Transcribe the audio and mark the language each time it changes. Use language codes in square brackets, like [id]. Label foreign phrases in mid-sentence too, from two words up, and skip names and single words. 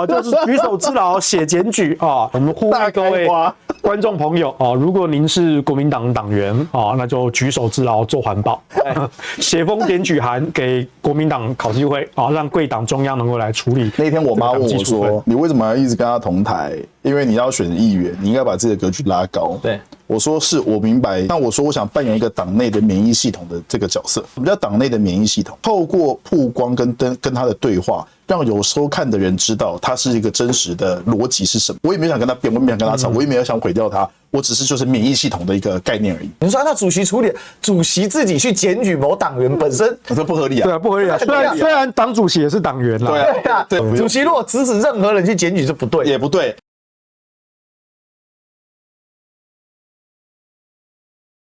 [zh] 就是舉手之勞寫檢舉啊，我們呼籲各位觀眾朋友啊，如果您是國民黨黨員啊，那就舉手之勞做環保，寫封檢舉函給國民黨考紀會啊，讓貴黨中央能夠來處理。那天我媽問我說：“你為什麼要一直跟他同台？因為你要選議員，你應該把自己的格局拉高。” 對。我說是我明白，但我說我想扮演一個黨內的免疫系統的這個角色。什麼叫黨內的免疫系統？透過曝光跟他的對話，讓有收看的人知道他是一個真實的邏輯是什麼。我也沒有想跟他辯，我也沒有想跟他吵，我也沒有想毀掉他，我只是就是免疫系統的一個概念而已。你說按照主席處理，主席自己去檢舉某黨員本身，這不合理啊。對啊，不合理啊。雖然黨主席也是黨員啦。對啊，對。主席如果指使任何人去檢舉，就不對，也不對。綠